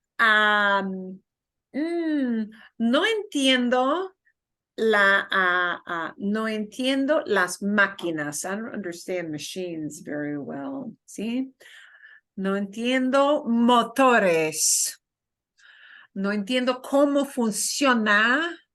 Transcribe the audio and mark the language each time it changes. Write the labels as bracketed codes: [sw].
[es] No entiendo no entiendo las máquinas. [en] I don't understand machines very well. [es] ¿Sí? No entiendo motores. No entiendo cómo funciona.